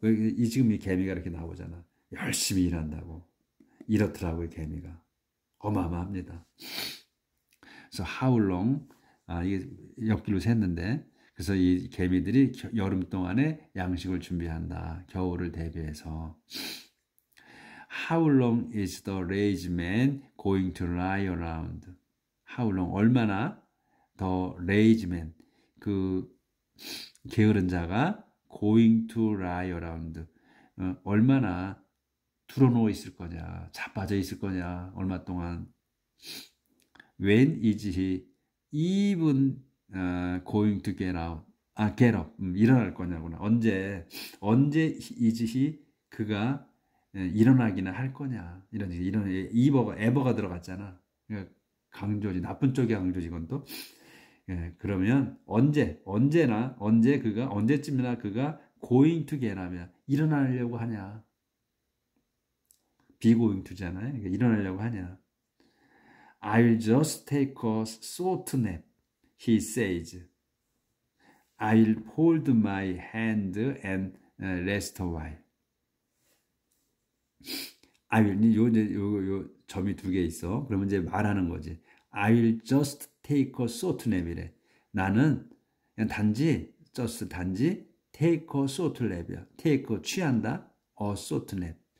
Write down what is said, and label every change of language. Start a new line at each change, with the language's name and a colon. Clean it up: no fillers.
Korean: 이 지금 이 개미가 이렇게 나오잖아. 열심히 일한다고. 이렇더라고요, 개미가. 어마어마합니다. 그래서
English: how long
Korean: 이게 옆길로 샜는데 그래서 이 개미들이 여름 동안에 양식을 준비한다. 겨울을 대비해서.
English: How long is the lazy man going to lie around? How long?
Korean: 얼마나 더
English: lazy man
Korean: 그 게으른 자가
English: going to lie around
Korean: 얼마나 드러누워 있을 거냐, 자빠져 있을 거냐, 얼마 동안.
English: When is he even going to get out? get up.
Korean: 일어날 거냐구나. 언제 is he 그가 일어나기는 할 거냐. 이런 ever가 들어갔잖아. 그러니까 강조지, 나쁜 쪽의 강조지, 이건 또. 그러면 언제쯤이나 그가
English: going to get
Korean: 하면 일어나려고 하냐.
English: be going to
Korean: 잖아요. 그러니까 일어나려고 하냐.
English: I'll just take a short nap, he says. I'll hold my hand and rest a while. I will,
Korean: 요 점이 두 개 있어. 그러면 이제 말하는 거지.
English: I will just take a short nap이래.
Korean: 나는 그냥 단지
English: take a short nap이야. take
Korean: 취한다.
English: a short nap.